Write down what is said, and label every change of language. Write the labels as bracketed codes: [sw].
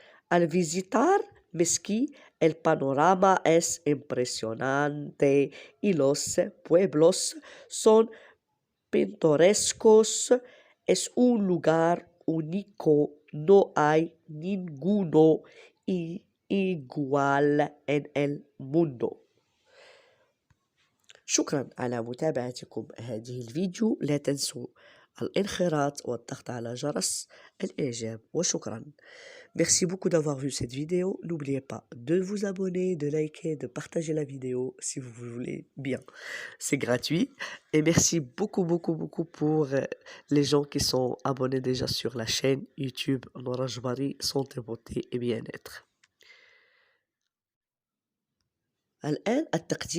[es] Al visitar Mski, el panorama es impresionante y los pueblos son pintorescos. Es un lugar único, no hay ninguno igual en el mundo. [ar] شكرا على متابعتكم هذه الفيديو. لا تنسوا الانخراط والضغط على جرس الإعجاب وشكرا. [fr] Merci beaucoup d'avoir vu cette vidéo. N'oubliez pas de vous abonner, de liker, de partager la vidéo si vous voulez bien. C'est gratuit. Et merci beaucoup pour les gens qui sont abonnés déjà sur la chaîne YouTube Noura Jbari Santé, Beauté et Bien-être. [ar] الآن التقديم